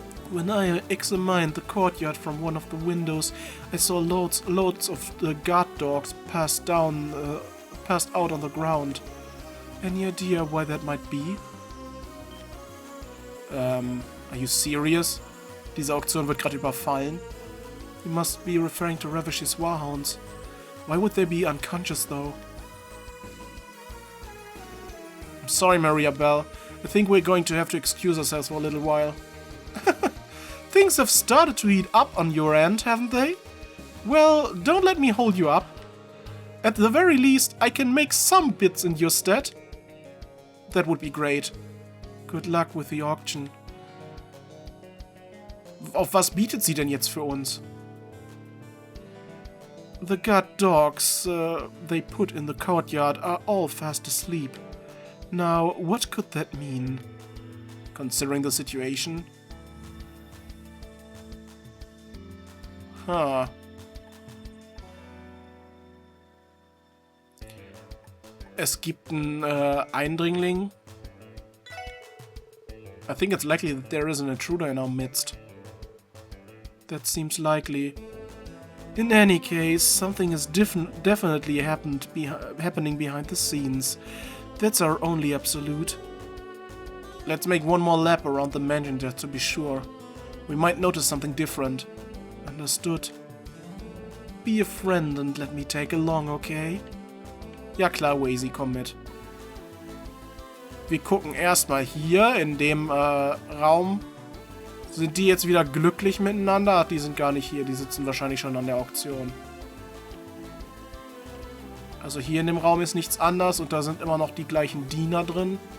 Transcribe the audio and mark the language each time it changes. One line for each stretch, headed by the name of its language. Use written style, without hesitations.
English: When I examined the courtyard from one of the windows, I saw loads of the guard dogs passed out on the ground. Any idea why that might be? Are you serious?
German: Diese Auktion wird gerade überfallen.
English: You must be referring to Ravish's warhounds. Why would they be unconscious though? I'm sorry, Maria Bell. I think we're going to have to excuse ourselves for a little while. Things have started to heat up on your end, haven't they? Well, don't let me hold you up. At the very least, I can make some bids in your stead. That would be great. Good luck with the auction.
German: Auf was bietet sie denn jetzt für uns?
English: The guard dogs they put in the courtyard are all fast asleep. Now, what could that mean? Considering the situation?
German: Es gibt einen Eindringling.
English: I think it's likely that there is an intruder in our midst. That seems likely. In any case, something is definitely happening behind the scenes. That's our only absolute. Let's make one more lap around the mansion just to be sure. We might notice something different. Understood. Be a friend and let me take along, okay?
German: Ja klar, Wazy, komm mit. Wir gucken erstmal hier in dem Raum. Sind die jetzt wieder glücklich miteinander? Ach, die sind gar nicht hier. Die sitzen wahrscheinlich schon an der Auktion. Also hier in dem Raum ist nichts anders und da sind immer noch die gleichen Diener drin.